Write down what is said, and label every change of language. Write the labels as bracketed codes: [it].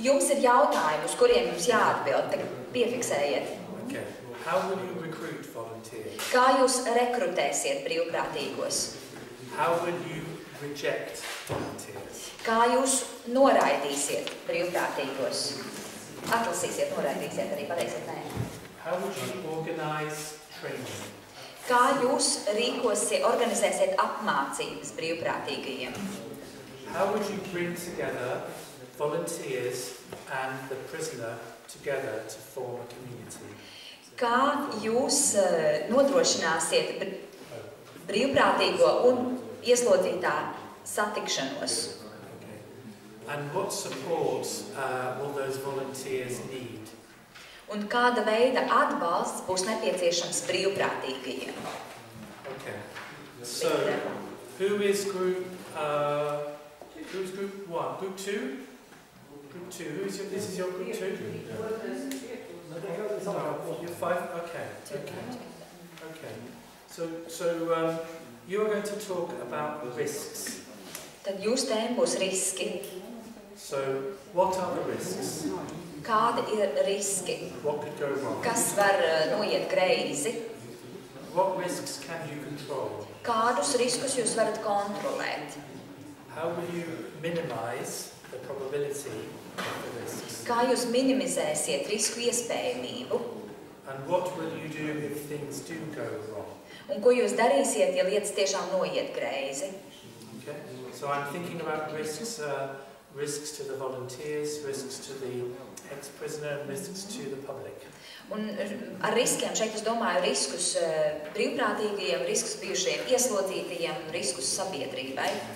[lv] jums ir jautājumi, uz kuriem jums jāatbild. Tagad piefiksējiet. [en] Okay. How will you recruit volunteers? [lv] Kā jūs rekrutēsiet brīvprātīgos? [en] How will you reject volunteers? [lv] Kā jūs noraidīsiet brīvprātīgos? Atlasīsiet, noraidīsiet, arī pateiksiet nē. [en] How would you organize training? [lv] Kā jūs organizēsiet apmācības brīvprātīgajiem? [en] How would you bring together volunteers and the prisoner together to form a community? [lv] Kā jūs nodrošināsiet brīvprātīgo un ieslodzītā satikšanos? [en] Okay. And what support will those volunteers need? [lv] Un kāda veida atbalsts būs nepieciešams brīvprātīgajiem? [en] Okay. So, who is group 1? Group 2? Group 2. This is your group 2? No, you're 5? Okay. Okay. So you are going to talk about risks. [lv] Tad jūsu tēma būs riski. [en] So, what are the risks? [lv] Kādi ir riski? [en] What could go wrong? [lv] Kas var noiet greizi? [en] What risks can you control? [lv] Kādus riskus jūs varat kontrolēt? [en] How will you minimize the probability of the risks? [lv] Kā jūs minimizēsiet risku iespējamību? [en] And what will you do if things do go wrong? [lv] Un ko jūs darīsiet, ja lietas tiešām noiet greizi? [en] Okay. So I'm thinking about risks, risks to the volunteers, risks to the ex-prisoner, and risks to the public. [lv] Un ar riskiem šeit es domāju riskus brīvprātīgajiem, riskus bijušajiem ieslodzītajiem, riskus sabiedrībai.